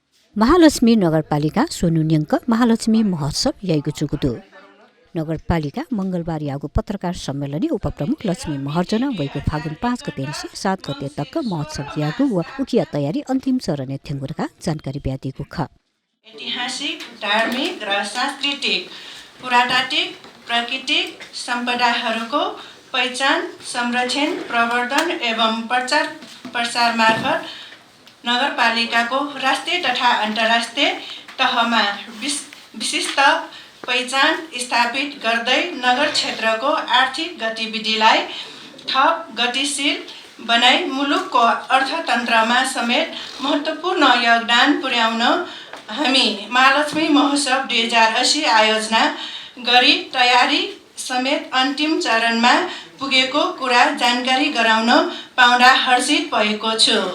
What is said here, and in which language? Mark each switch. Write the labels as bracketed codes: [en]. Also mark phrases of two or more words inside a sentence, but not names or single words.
[new] महालक्ष्मी नगरपालिका सोनुन्यङ्क महालक्ष्मी महोत्सव याइगु चुकुदु नगरपालिका मंगलबार यागु पत्रकार सम्मेलन उपप्रमुख लक्ष्मी महर्जना वैगु फागुन 5 गतेदेखि 7 गते तक महोत्सव यागु व उकिया तयारी अन्तिम चरण थेंगुरका जानकारी ब्यादिगु ख [ne] ऐतिहासिक, धार्मिक र सांस्कृतिक, पुरातात्विक, प्राकृतिक सम्पदाहरूको पहिचान, संरक्षण, प्रवर्धन एवं प्रचार प्रसार मार्फत नगरपालिकाको राष्ट्रिय तथा अन्तर्राष्ट्रिय तहमा विशिष्ट पहिचान स्थापित गर्दै नगर क्षेत्रको आर्थिक गतिविधिलाई थप गतिशील बनाई मुलुकको अर्थतन्त्रमा समेत महत्त्वपूर्ण योगदान पुर्याउन हामी महालक्ष्मी महोत्सव 2080 आयोजना गरी तयारी समेत अन्तिम चरणमा पुगेको कुरा जानकारी गराउन पाउँदा हर्षित भएको छु।